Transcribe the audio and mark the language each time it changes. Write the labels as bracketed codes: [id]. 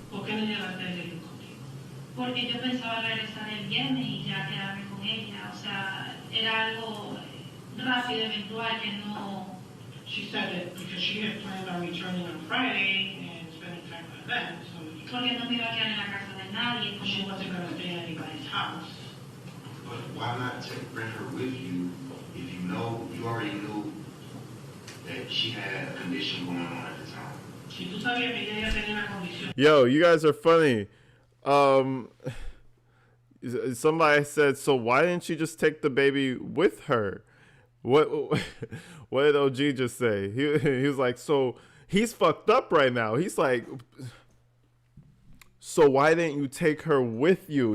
[es] ¿Por qué no llegaste a ir contigo? porque yo pensaba regresar el viernes y ya quedarme con ella, o sea, era algo rápido, eventual, que no... [en] She said that because she had planned on returning on Friday and spending time with them, so [es] Porque no me iba a quedar en la casa de nadie, [en] she [es] como... [en] wasn't going to stay at anybody's house. But why not bring her with you if you already knew that she had a condition going on at the time? [es] Si tú sabías que ella tenía una condición. [en] Yo, you guys are funny. Somebody said, so why didn't she just take the baby with her? What did OG just say? He was like, so he's fucked up right now. He's like, so why didn't you take her with you?